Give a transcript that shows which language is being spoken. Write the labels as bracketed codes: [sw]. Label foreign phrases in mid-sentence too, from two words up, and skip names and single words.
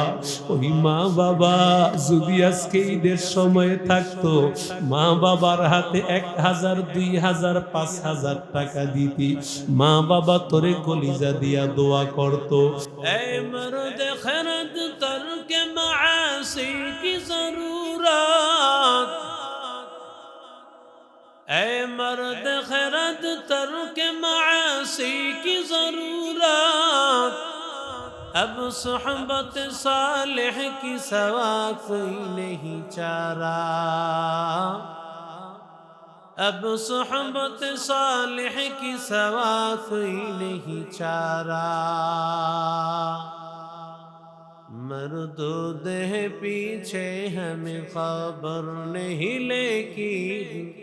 [bn] ওই মা বাবা যদি আজকে ঈদের সময় থাকতো, মা বাবার হাতে 1000, 2000, 5000 টাকা দিতি, মা বাবা তোরে কলিজা দিয়া দোয়া করতো। [ur] اے مرد خرد ترک معاصی کی ضرورت, اے مرد خرد ترک معاصی کی ضرورت، اب صحبت صالح کی سوا کوئی نہیں چارہ، اب صحبت صالح کی سوا کوئی نہیں چارہ، مردود ہے پیچھے ہمیں خبر نہیں لیکن،